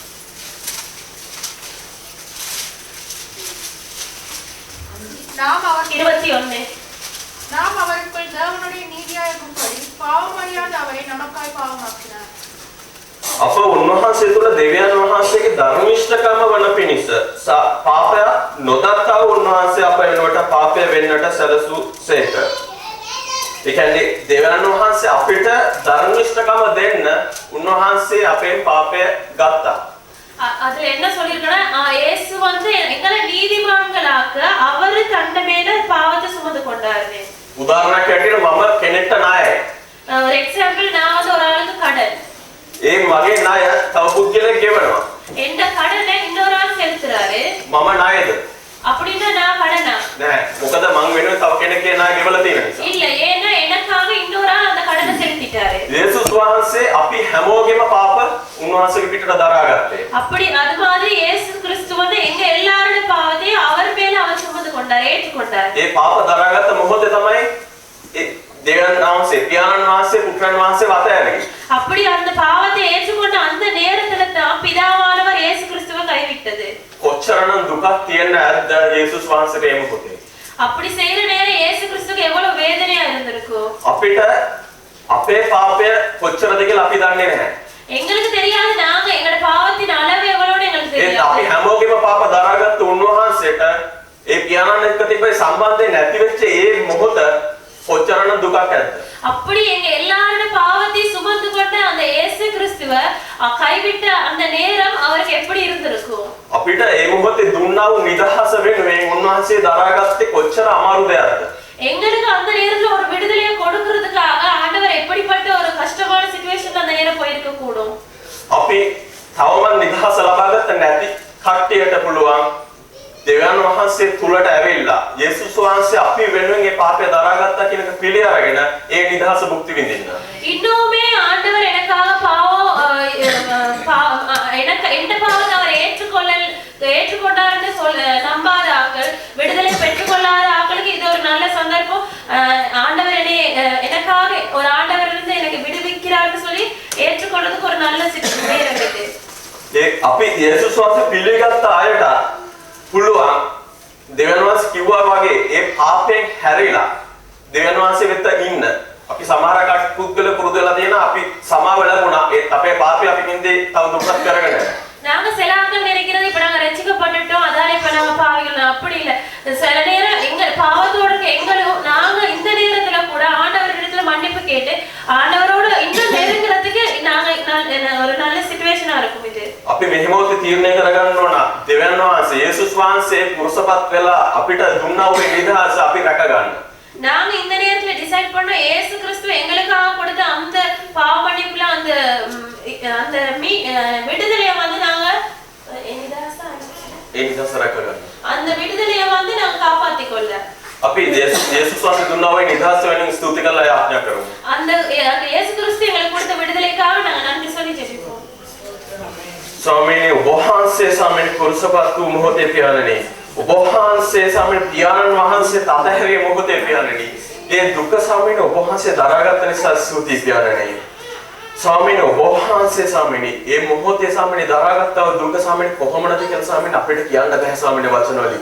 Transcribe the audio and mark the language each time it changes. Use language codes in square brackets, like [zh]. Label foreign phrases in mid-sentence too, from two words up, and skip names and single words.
[ta] நாம் அவர் 21 நாம் அவருக்குள் தேவனுடைய நீதியாயிருக்கும்படி பாவம் அறியாத அவரை நமக்காய் பாவமாக்கினார். [si] අප උන්වහන්සේ තුළ දෙවියන් වහන්සේගේ ධර්මිෂ්ඨකම වන පිණිස පාපය නොදත්තා වූ උන්වහන්සේ අප වෙනුවට පාපය වෙන්නට සැලසුසේක. ඒ කියන්නේ දෙවියන් වහන්සේ අපිට ධර්මිෂ්ඨකම දෙන්න උන්වහන්සේ අපෙන් පාපය ගත්තා. [ta] அதுல என்ன சொல்லிருக்கனா இயேசு வந்து எங்களை நீதிமான்களாக்க அவர் தன்னை மேல பாவத்தை சுமந்து [si] උදාහරණයක් ඇටියට මම කෙනෙක්ට ණයයි. [ta] ஒரு எக்ஸாம்பிள் நான் வந்து ஒரு ஆளுக்கு கடன். [si] ඒ මගේ ණය තව පුද්ගලයෙක් ගෙවනවා. [ta] எந்த கடனை இன்னொரு ஆள் செலுத்துறாரு. [si] මම ණයද? [ta] அப்படின்னா நான் கடனா? [si] නෑ. මොකද මං වෙනුවෙන් තව කෙනෙක්ගේ ණය ගෙවලා තියෙන නිසා. [ta] இல்ல ஏன்னா எனக்காக இன்னொரு ஆள் அந்த கடனை செலுத்திட்டாரு. [si] යේසුස් වහන්සේ අපි හැමෝගෙම පාප උන්වහන්සේගේ පිටට දරාගත්තේ. [ta] அப்படி அது மாதிரி இயேசு கிறிஸ்து வந்து எங்க எல்லாரோட பாவத்தையும் அவர் மேல அவர் சுமந்து கொண்டார், ஏற்றுக்கொண்டார். [si] ඒ පාප දරාගත්ත මොහොතේ තමයි ඒ දෙවියන් වහන්සේ, පියාණන් වහන්සේ, පුත්‍රයන් වහන්සේ වතෑරේ. [ta] அப்படி அந்த பாவத்தை ஏற்றுக்கொண்ட அந்த நேரத்துல தான் பிதாவானவர் இயேசு கிறிஸ்துவை கைவிட்டது. [si] කොච්චරනම් දුකක් තියෙන ඇද්ද යේසුස් වහන්සේට ඒ මොහොතේ. [ta] அப்படி செய்யற நேரம் இயேசு கிறிஸ்துக்கு எவ்வளவு வேதனையா இருந்திருக்கும். [si] අපිට අපේ පාපය කොච්චරද කියලා අපි දන්නේ නැහැ. [ta] எங்களுக்கு தெரியாது, நாங்க எங்களோட பாவத்தின் அளவு எவ்வளவுன்னு எங்களுக்கு [si] ඒත් [ta] தெரியாது. [si] අපි හැමෝගෙම පාප දරාගත්ත උන්වහන්සේට ඒ පියාණන් එක්ක තිබෙන සම්බන්ධය නැති වෙච්ච ඒ මොහොත කොච්චරනම් දුකක් ඇද්ද. [ta] அப்படி எங்க எல்லாரோட பாவத்தை சுமந்து கொண்ட அந்த இயேசு கிறிஸ்துவ கைவிட்ட அந்த நேரம் அவருக்கு எப்படி இருந்திருக்கும். [si] අපිට ඒ මොහොතේ දුන්නා වූ නිදහස වෙනුවෙන් උන්වහන්සේ දරාගත්තේ කොච්චර අමාරු දෙයක්ද. [ta] எங்களுக்கு அந்த நேரத்துல ஒரு விடுதலையை கொடுக்கிறதுக்காக ஆண்டவர் எப்படிப்பட்ட ஒரு கஷ்டமான சிச்சுவேஷன்ல அந்த நேரம் போயிருக்க கூடும். [si] අපි තවම නිදහස ලබාගත්ත නැති කට්ටියට පුළුවන් දෙවියන් වහන්සේ තුලට ඇවිල්ලා යේසුස් වහන්සේ අපි වෙනුවෙන් ඒ පාපය දරාගත්තා කියන එක පිළි අරගෙන ඒ නිදහස භුක්ති විඳින්න. [ta] இன்னுமே ஆண்டவர் எனக்காக எனக்கு எந்த பாவத்தை அவர் ஏற்றுக்கொண்டார்னு நம்பாத ஆக்கள், விடுதலை பெற்றுக்கொள்ளாத ஆக்களுக்கு இது ஒரு நல்ல சந்தர்ப்பம். ஆண்டவர் எனக்காக ஒரு ஆண்டவர் இருந்து எனக்கு விடுவிக்கிறார்னு சொல்லி ஏற்றுக்கொள்றதுக்கு ஒரு நல்ல நேரம் இது. [si] ඒ අපි යේසුස් වහන්සේ පිළිගත්ත අයට පුළුවන් දෙවියන් වහන්සේ කිව්වා වගේ ඒ පාපයෙන් හැරිලා දෙවියන් වහන්සේ වෙත ඉන්න. අපි සමහර පුද්ගල පුරුදු වෙලා තියෙන අපි සමාව ලැබුණා. ඒත් අපේ පාපය අපි නින්දේ තව දුරටත් කරගෙන යනවා. [ta] நாங்க சில ஆட்கள் நினைக்கிறது இப்ப நாங்க ரட்சிக்கப்பட்டுட்டோம், அதால இப்ப நாங்க பாவிகள். அப்படி இல்ல. சில நேரம் எங்க பாவத்தோட எங்களும் நாங்க இந்த நேரத்துல கூட ஆண்டவரிடத்துல மன்னிப்பு கேட்டு ஆண்டவரோட இன்னும் நெருங்குறதுக்கு நாங்க ஒரு நல்ல சிச்சுவேஷனா இருக்கும் இது. [si] අපි මෙහෙමවත් තීරණය කරගන්න ඕන දෙවියන් වහන්සේ යේසුස් වහන්සේ පුරුෂපත් වෙලා අපිට දුන්නා වූ නිදහස අපි රැක ගන්න. [ta] நாங்க இந்த நேரத்துல டிசைட் பண்ணோம் இயேசு கிறிஸ்து எங்களுக்காக கொடுத்த அந்த பாவ மன்னிப்புல அந்த விடுதலையை வந்து நாங்க [si] ඒ නිදහස රැක ගන්න. [ta] அந்த விடுதலையை வந்து நாங்க காப்பாத்திக் கொள்ள [si] අපි යේසුස් වහන්සේ දුන්නා වූ නිදහස වෙනින් ස්තුති කරලා යාඥා කරමු. [ta] அந்த இயேசு கிறிஸ்து எங்களுக்கு கொடுத்த விடுதலைக்காக நாங்க நன்றி சொல்லி ஜெபிப்போம். [si] ස්වාමීනි ඔබ වහන්සේ සාමෙන් පුරුෂපත් වූ මොහොතේ පියාණනි, ඔබ වහන්සේ සාමෙන් පියාණන් වහන්සේ තදහැරිය මොහොතේ පියාණනි, ඒ දුක සාමීනි ඔබ වහන්සේ දරාගත් නිසා ස්තුති පියාණනි. ස්වාමීනි ඔබ වහන්සේ සාමීනි ඒ මොහොතේ සාමීනි දරාගත්තා වූ දුක සාමීනි කොහොමද කියලා සාමීනි අපිට කියන්න බෑ සාමීනි වචන වලින්.